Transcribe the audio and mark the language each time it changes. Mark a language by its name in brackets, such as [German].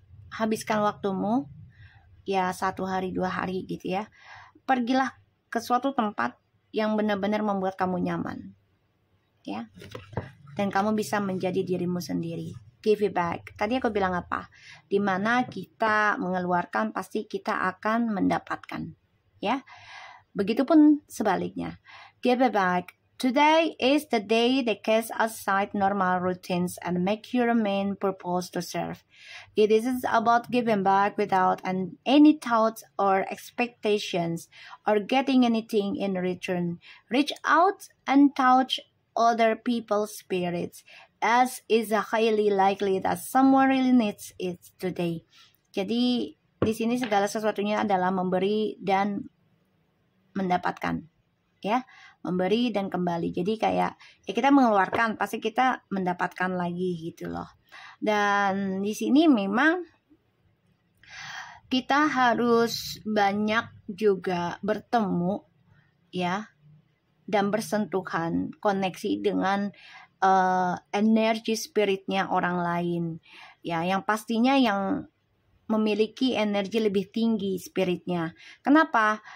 [Indonesian] Habiskan waktumu ya 1 hari 2 hari gitu ya. Pergilah ke suatu tempat yang benar-benar membuat kamu nyaman ya. Dan kamu bisa menjadi dirimu sendiri. [English] Give it back. [Indonesian] Tadi aku bilang apa? Dimana kita mengeluarkan pasti kita akan mendapatkan, ya. Begitupun sebaliknya. [English] Give it back. Today is the day that casts aside normal routines and make your main purpose to serve. It isn't about giving back without any thoughts or expectations or getting anything in return. Reach out and touch other people's spirits, as is highly likely that someone really needs it today. [Indonesian] Jadi di sini segala sesuatunya adalah memberi dan mendapatkan, ya, memberi dan kembali. Jadi kayak ya kita mengeluarkan pasti kita mendapatkan lagi gitu loh. Dan di sini memang kita harus banyak juga bertemu, ya, dan bersentuhan, koneksi dengan energi spiritnya orang lain, ya, yang pastinya yang memiliki energi lebih tinggi spiritnya. Kenapa?